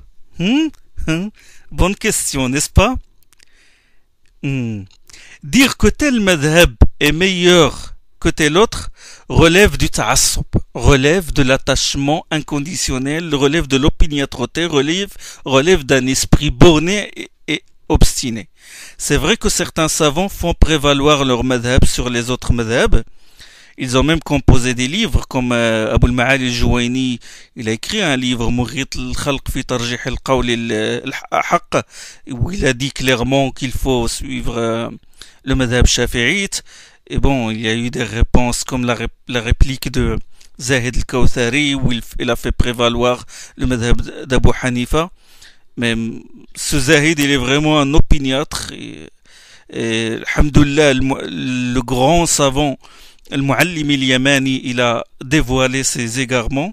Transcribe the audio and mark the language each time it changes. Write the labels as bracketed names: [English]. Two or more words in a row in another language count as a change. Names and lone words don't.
[French] Bonne question, n'est-ce pas? Dire que tel madhab est meilleur que tel autre relève du ta'assub, relève de l'attachement inconditionnel, relève de l'opiniâtreté, relève d'un esprit borné et obstiné. C'est vrai que certains savants font prévaloir leur madhab sur les autres madhab. Ils ont même composé des livres comme Abu al-Ma'ali al-Juwayni, il a écrit un livre Mughit al-Khalq fi tarjih al-qawl al-haqq où il a dit clairement qu'il faut suivre le madhab shafi'ite. Et bon, il y a eu des réponses comme la réplique de Zahid al-Kawthari où il a fait prévaloir le madhab d'Abu Hanifa. Mais ce Zahid, il est vraiment un opiniâtre et alhamdoulilah, le grand savant Al-Muallim al-Yamani, il a dévoilé ses égarements.